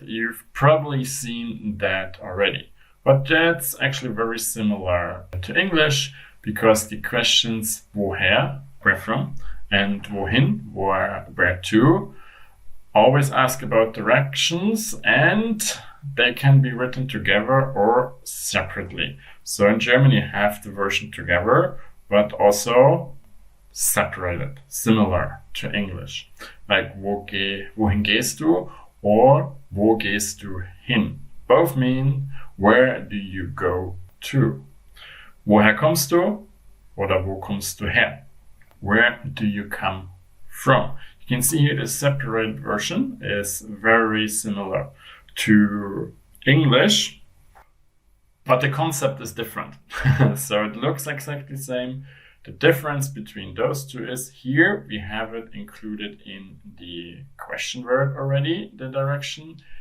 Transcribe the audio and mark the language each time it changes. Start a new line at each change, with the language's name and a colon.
English: You've probably seen that already. But that's actually very similar to English because the questions woher, where from, and wohin, where to, always ask about directions, and they can be written together or separately. So in German you have the version together, but also separated, similar to English.
German: Like wohin gehst du or wo gehst du hin?
English: Both mean where do you go to?
German: Woher kommst du oder wo kommst du her?
English: Where do you come from? You can see here the separated version is very similar to English, but the concept is different. So it looks exactly the same. The difference between those two is here we have it included in the question word already, the direction.